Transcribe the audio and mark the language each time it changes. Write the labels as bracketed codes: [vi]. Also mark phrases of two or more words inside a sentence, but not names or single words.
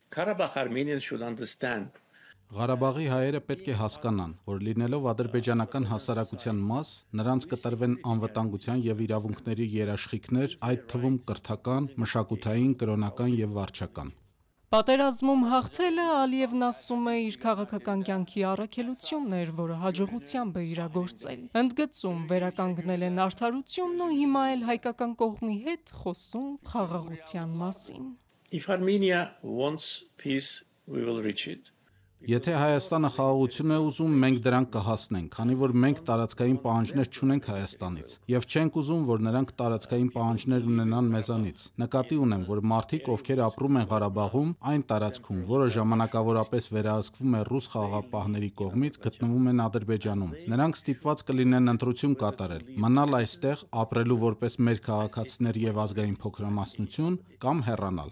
[hy] Ղարաբաղի հայերը պետք է հասկանան, որ լինելով ադրբեջանական հասարակության մաս, նրանց կտրվեն անվտանգության եւ իրավունքների երաշխիքներ, այդ թվում կրթական, մշակութային, կրոնական եւ վարչական։ Պատերազմում հաղթելը Ալիևն ասում է իր քաղաքական կյանքի առաքելությունն էր, որը հաջողությամբ է իրագործել։ Ընդգծում վերականգնել են արդարությունն ու հիմա էլ հայկական կողմի հետ խոսում խաղաղության մասին։ [en] If Armenia wants peace, we will reach it. [hy] Եթե Հայաստանը խաղաղություն է ուզում, մենք դրան կհասնենք, քանի որ մենք տարածքային պահանջներ չունենք Հայաստանից, եւ չենք ուզում, որ նրանք տարածքային պահանջներ ունենան մեզանից։ Նկատի ունեմ, որ մարդիկ, ովքեր ապրում են Ղարաբաղում, այն տարածքում, որը ժամանակավորապես վերահսկվում է ռուս խաղաղապահների կողմից, գտնվում են Ադրբեջանում։ Նրանք ստիպված կլինեն ընտրություն կատարել, մնալ այստեղ, ապրելու որպես մեր քաղաքացիներ եւ ազգային փոքրամասնություն կամ հեռանալ։